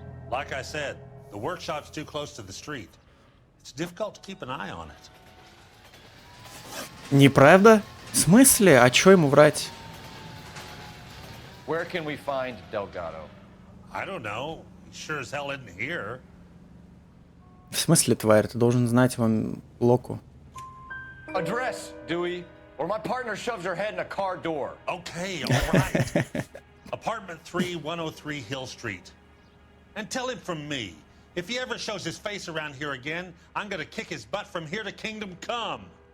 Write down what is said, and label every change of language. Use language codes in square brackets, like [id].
[en] Like I said, the workshop's too close to the street. It's difficult to keep an eye on it. [ru] Неправда? В смысле? А чё ему врать? [en] Where can we find Delgado? I don't know. He sure as hell isn't here. [ru] В смысле, тварь? Ты должен знать вам локу. [en] Address, Dewey, or my partner shoves her head in a car door. Okay, all right. Apartment 3, 103 Hill Street. And tell him from me, if he ever shows his face around here again, I'm gonna kick his butt from here to Kingdom Come.